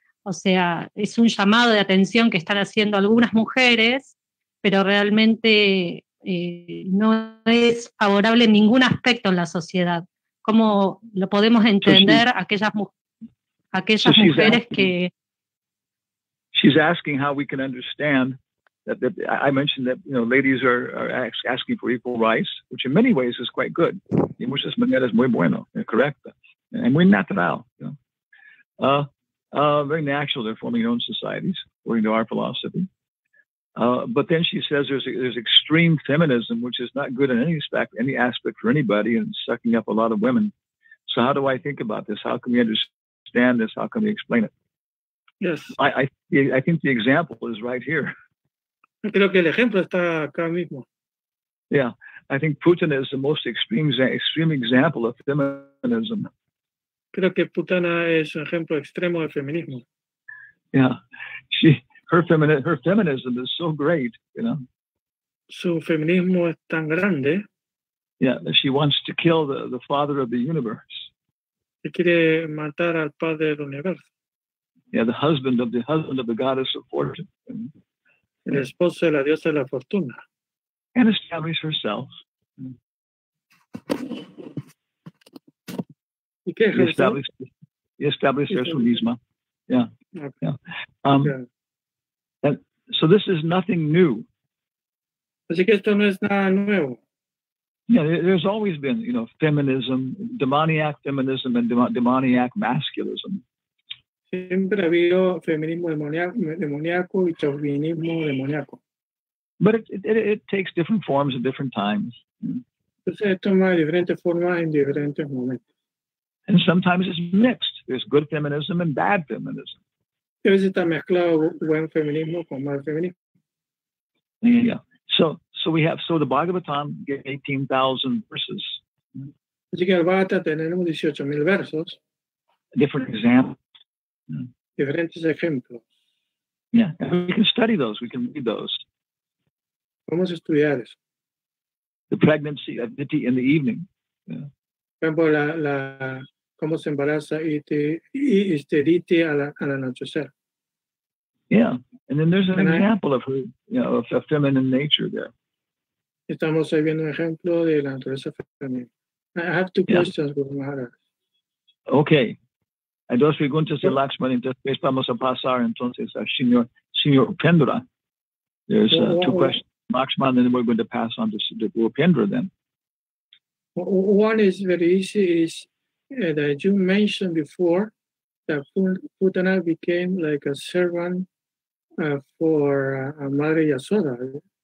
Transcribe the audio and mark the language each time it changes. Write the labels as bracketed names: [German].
[Spanish] O sea, es un llamado de atención que están haciendo algunas mujeres, pero realmente no es favorable en ningún aspecto en la sociedad. ¿Cómo lo podemos entender aquellas mujeres que... [English] She's asking how we can understand that I mentioned that ladies are asking for equal rights, which in many ways is quite good. [Spanish] Y muchas maneras muy bueno, correcto, and muy natural. [English] Very natural. They're forming their own societies, according to our philosophy. But then she says there's extreme feminism, which is not good in any aspect for anybody, and sucking up a lot of women. So how do I think about this? How can we understand this? How can we explain it? Yes. I think the example is right here. [Spanish] Creo que el ejemplo está acá mismo. [English] Yeah, I think Putin is the most extreme example of feminism. [Spanish] Creo que Putana es un ejemplo extremo de feminismo. [English] Yeah, her feminism is so great, you know. [Spanish] Su feminismo es tan grande. [English] Yeah, that she wants to kill the father of the universe. [Spanish] Que quiere matar al padre del universo. [English] Yeah, the husband of the goddess of fortune. [Spanish] El esposo de la diosa de la fortuna. [English] And establish herself. [Spanish] ¿Y qué es eso? [English] Establish her [Spanish] su misma. [English] Yeah. Okay. Yeah. And so this is nothing new. [Spanish] Así que esto no es nada nuevo. [English] Yeah, there's always been, you know, feminism, demoniac feminism, and demoniac masculism. [Spanish] Siempre ha habido feminismo demoníaco y chauvinismo demoníaco. [English] But it takes different forms at different times. [Spanish] Entonces toma diferentes formas en diferentes momentos. [English] And sometimes it's mixed. There's good feminism and bad feminism. [Spanish] A veces está mezclado buen feminismo con mal feminismo. [English] Yeah. So the Bhagavatam gave 18,000 verses. [Spanish] Así que el Bhagavatam tenemos 18,000 versos. [English] Different examples. [Spanish] Diferentes ejemplos. [English] Yeah, and we can study those. We can read those. [Spanish] Vamos a estudiar eso. [English] The pregnancy of Diti in the evening. Yeah. [Spanish] Por ejemplo, cómo se embaraza Diti al anochecer. [English] Yeah, and then there's an example of her, you know, of a feminine nature there. [Spanish] Estamos viendo un ejemplo de la naturaleza femenina. [English] I have two questions, Guru Maharaj. Okay. [Spanish] Hay dos preguntas de Lakshman, entonces vamos a pasar entonces a señor Upendra. [English] There's two questions, Lakshman, and then we're going to pass on to Upendra then. One is very easy, is that you mentioned before that Putana became like a servant for Madre Yasoda.